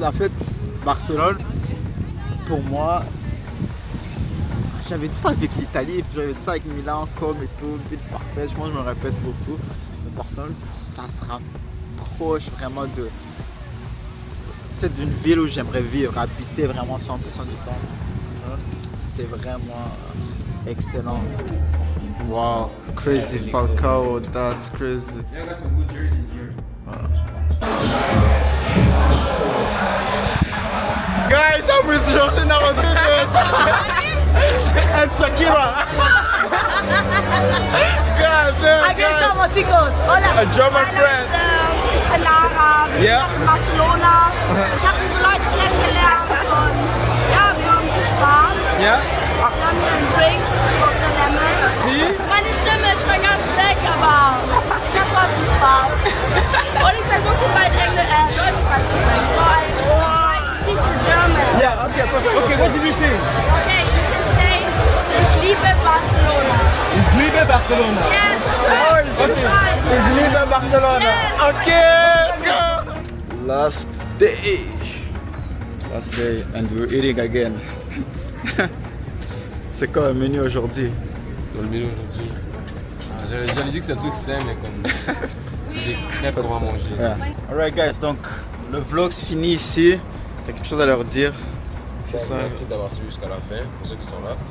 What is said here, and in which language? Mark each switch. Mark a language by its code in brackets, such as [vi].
[fr] En fait, Barcelone, pour moi, j'avais dit ça avec l'Italie, puis j'avais dit ça avec Milan, comme et tout, ville parfaite. Je pense que je me répète beaucoup. Mais Barcelone, ça se rapproche vraiment d'une ville où j'aimerais vivre, habiter vraiment 100% du temps. Barcelone, c'est vraiment excellent. [en] Wow, crazy Falcao, that's crazy. Yeah, I got some good jerseys here. Guys, I'm with Georgina Rodriguez and Shakira. God damn, [es] Aquí [en] guys. [es] estamos, chicos. Hola. [en] A German friend. [de] Ich bin Lara. Wir Ja. sind in Barcelona. Ich habe diese Leute kennengelernt und ja, wir haben viel Spaß. Ja? Wir haben hier einen Drink, Dr. Lemon. Meine Stimme ist schon ganz weg, aber ich habe trotzdem Spaß. Und ich versuche bald Deutsch beizubringen. [en] So I teach you German. Yeah, okay, perfect. Okay, what did you say? Okay, you can say, [de] ich liebe Barcelona. Ich liebe Barcelona. [en] Yes, Okay. Is live in Barcelona. Okay, let's go. Last day, and we're eating again. [fr] C'est quoi le menu aujourd'hui? Dans le menu aujourd'hui. J'allais dire que c'est un truc sain, mais comme. C'est des crêpes qu'on va manger. [en] Yeah. Alright guys, [fr] donc le vlog se finit ici. T'as quelque chose à leur dire? C'est ça. Merci d'avoir suivi jusqu'à la fin, pour ceux qui sont là.